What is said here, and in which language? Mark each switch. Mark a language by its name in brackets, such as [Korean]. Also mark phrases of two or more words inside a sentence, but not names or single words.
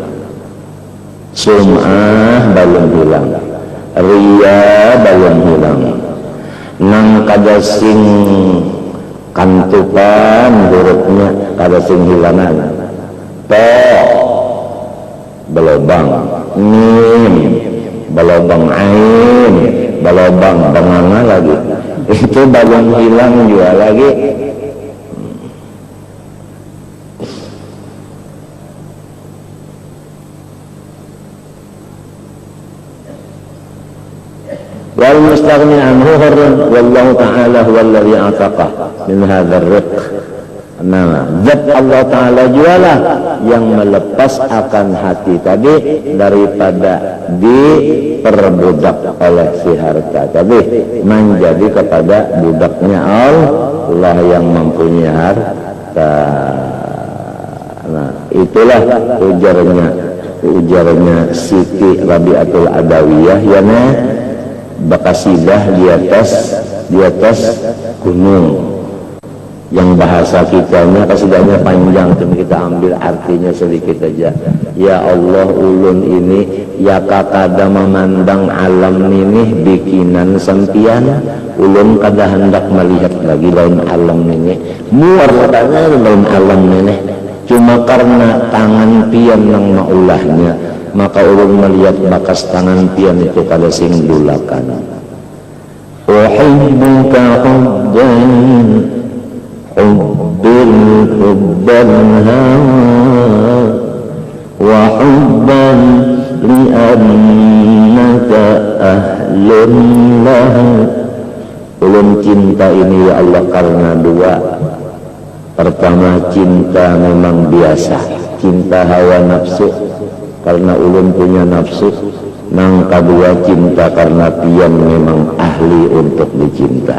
[Banjar] sum'ah belum hilang, riya belum hilang, nang kada sing kantupan hurufnya kada sing hilangan, to belobang, mim belobang, ain belobang, banganga lagi itu belum hilang juga lagi. [Arabic] والمستغنى عنه حر والله تعالى هو الذي أعتقه من هذا الرق. [Banjar] Nah, zat Allah Ta'ala jualah yang melepas akan hati tadi daripada diperbudak oleh si harta tadi menjadi kepada budaknya Allah yang mempunyai harta. Nah, itulah ujarnya Siti Rabi'atul Adawiyah yang bakasidah di atas gunung. Yang bahasa kitanya kasidahnya panjang, tapi kita ambil artinya sedikit aja. Ya Allah, ulun ini ya kakada memandang alam ini bikinan sampian, ulun kada hendak melihat lagi lain alam ini, muar katanya lain alam ini, cuma karena tangan pian yang maulahnya, maka ulun melihat bakas tangan pian itu kada sing dulakan. [Arabic] أحبك حبا حبا هوى وحبا لأنك أهل له. [Banjar] Ulun cinta ini ya Allah karena dua. Pertama, cinta memang biasa, cinta hawa nafsu karena ulun punya nafsu. Nang kedua, cinta karena pian memang ahli untuk dicinta.